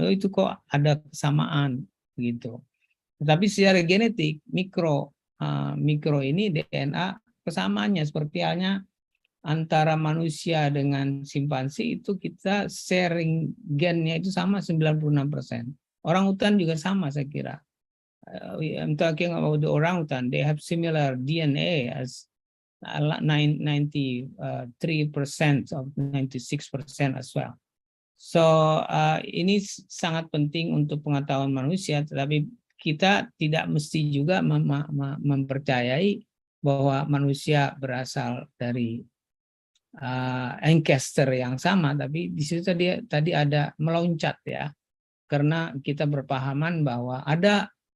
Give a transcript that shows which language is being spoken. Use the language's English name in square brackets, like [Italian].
[Indonesian] Oh, itu kok ada kesamaan gitu. Tetapi secara genetik mikro, mikro ini DNA kesamaannya seperti halnya antara manusia dengan simpansi itu kita sharing gennya itu sama 96%. Orang-utan juga sama saya kira. [English] I'm talking about the orangutan. They have similar DNA as 93% of 96% as well. [Indonesian] So ini sangat penting untuk pengetahuan manusia, tetapi kita tidak mesti juga mempercayai bahwa manusia berasal dari ancestor yang sama, tapi di situ tadi ada meloncat ya, karena kita berpahaman bahwa ada